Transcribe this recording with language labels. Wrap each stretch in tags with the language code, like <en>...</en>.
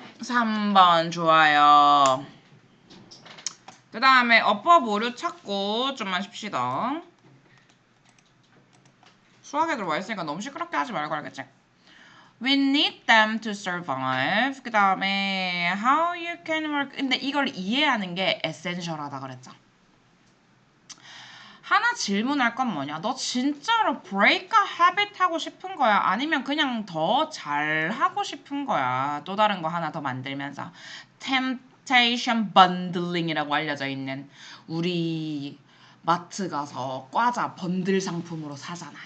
<ko>3번 좋아요. 그 다음에 어법 오류 찾고 좀만 쉽시다. 수학에 들어와 있으니까 너무 시끄럽게 하지 말고 알겠지?</ko> <en>We need them to survive.</en> <ko>그 다음에</ko> <en>how you can work.</en> <ko>근데 이걸 이해하는 게 essential하다 그랬죠. 하나 질문할 건 뭐냐? 너 진짜로 break a habit 하고 싶은 거야? 아니면 그냥 더 잘하고 싶은 거야? 또 다른 거 하나 더 만들면서 temptation bundling이라고 알려져 있는 우리 마트 가서 과자 번들 상품으로 사잖아.</ko>